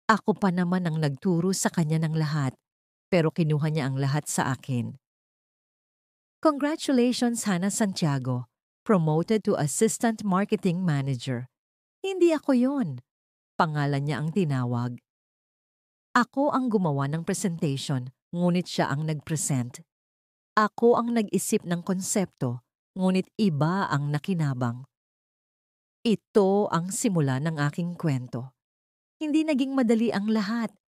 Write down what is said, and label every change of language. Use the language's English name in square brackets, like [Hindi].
[Filipino] Ako pa naman ang nagturo sa kanya ng lahat, pero kinuha niya ang lahat sa akin. [English] Congratulations, Hannah Santiago. Promoted to Assistant Marketing Manager. [Filipino] Hindi ako yon. Pangalan niya ang tinawag. Ako ang gumawa ng presentation, ngunit siya ang nag-present. Ako ang nag-isip ng konsepto, ngunit iba ang nakinabang. Ito ang simula ng aking kwento. Hindi naging madali ang lahat.